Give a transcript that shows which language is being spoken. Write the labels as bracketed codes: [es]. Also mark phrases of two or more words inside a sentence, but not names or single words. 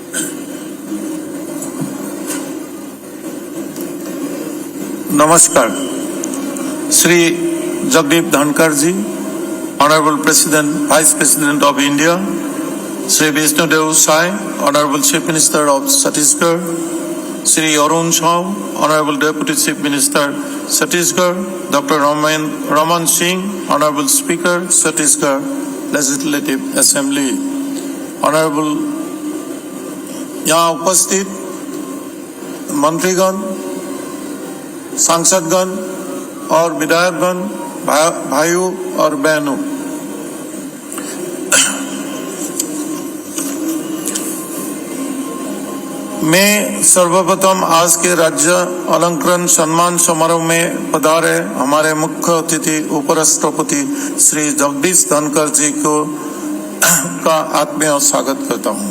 [hi] नमस्कार। [en] Sri Jagdeep Dhankar ji, Honorable President, Vice President of India, Sri Vishnudev Sai, Honorable Chief Minister of Chhattisgarh, Sri Arun Shaw, Honorable Deputy Chief Minister, Chhattisgarh, Dr. Raman Singh, Honorable Speaker, Chhattisgarh Legislative Assembly, Honorable [hi] यहाँ उपस्थित मंत्रीगण, सांसदगण और विधायकगण, भाइयों और बहनों, मैं सर्वप्रथम आज के राज्य अलंकरण सम्मान समारोह में पधारे हमारे मुख्य अतिथि उपराष्ट्रपति श्री जगदीश धनखड़ जी का आत्मीय स्वागत करता हूं।